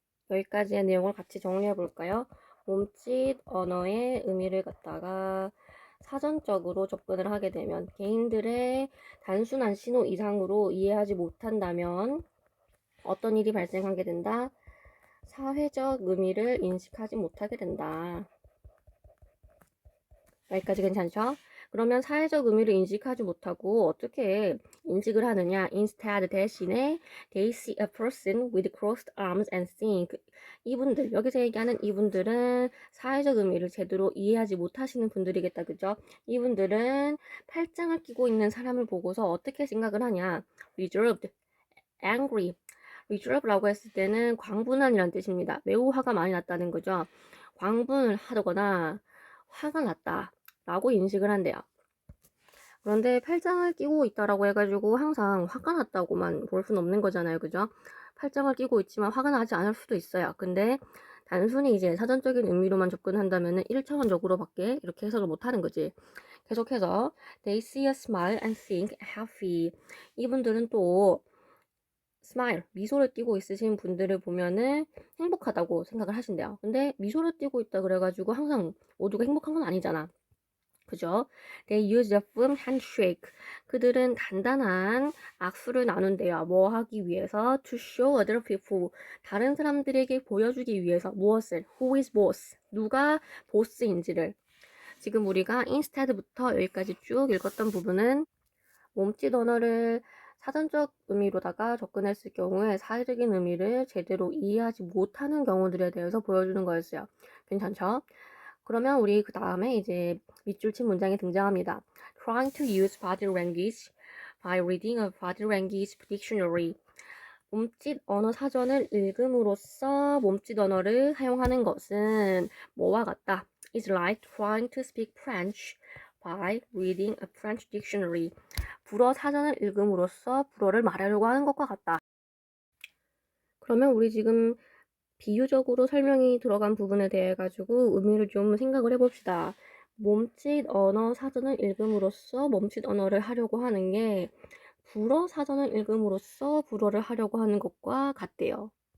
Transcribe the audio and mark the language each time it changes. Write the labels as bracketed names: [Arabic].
[Korean] 여기까지의 내용을 같이 정리해 볼까요? 몸짓 언어의 의미를 갖다가 사전적으로 접근을 하게 되면 개인들의 단순한 신호 이상으로 이해하지 못한다면 어떤 일이 발생하게 된다? 사회적 의미를 인식하지 못하게 된다. 여기까지 괜찮죠? 그러면 사회적 의미를 인식하지 못하고 어떻게 인식을 하느냐? [English] Instead [Korean] 대신에 [English] they see a person with crossed arms and think. [Korean] 이분들, 여기서 얘기하는 이분들은 사회적 의미를 제대로 이해하지 못하시는 분들이겠다. 그죠? 이분들은 팔짱을 끼고 있는 사람을 보고서 어떻게 생각을 하냐? [English] Reserved, angry. [Korean] reserve라고 했을 때는 광분한이란 뜻입니다. 매우 화가 많이 났다는 거죠. 광분을 하거나 화가 났다. 라고 인식을 한대요. 그런데 팔짱을 끼고 있다라고 해가지고 항상 화가 났다고만 볼 수는 없는 거잖아요. 그죠? 팔짱을 끼고 있지만 화가 나지 않을 수도 있어요. 근데 단순히 이제 사전적인 의미로만 접근한다면 1차원적으로밖에 이렇게 해석을 못하는 거지. 계속해서 [English] They see a smile and think happy. [Korean] 이분들은 또 스마일, 미소를 띠고 있으신 분들을 보면은 행복하다고 생각을 하신대요. 근데 미소를 띠고 있다 그래가지고 항상 모두가 행복한 건 아니잖아. 그죠? [English] They use a firm handshake. [Korean] 그들은 단단한 악수를 나눈대요. 뭐 하기 위해서? [English] To show other people. [Korean] 다른 사람들에게 보여주기 위해서. 무엇을? [English] Who is boss? [Korean] 누가 보스인지를. 지금 우리가 instead부터 여기까지 쭉 읽었던 부분은 몸짓 언어를 사전적 의미로다가 접근했을 경우에 사회적인 의미를 제대로 이해하지 못하는 경우들에 대해서 보여주는 거였어요. 괜찮죠? 그러면 우리 그 다음에 이제 밑줄 친 문장이 등장합니다. [English] Trying to use body language by reading a body language dictionary. [Korean] 몸짓 언어 사전을 읽음으로써 몸짓 언어를 사용하는 것은 뭐와 같다? [English] It's like trying to speak French by reading a French dictionary. [Korean] 불어 사전을 읽음으로써 불어를 말하려고 하는 것과 같다. 그러면 우리 지금 비유적으로 설명이 들어간 부분에 대해 가지고 의미를 좀 생각을 해봅시다. 몸짓 언어 사전을 읽음으로써 몸짓 언어를 하려고 하는 게 불어 사전을 읽음으로써 불어를 하려고 하는 것과 같대요.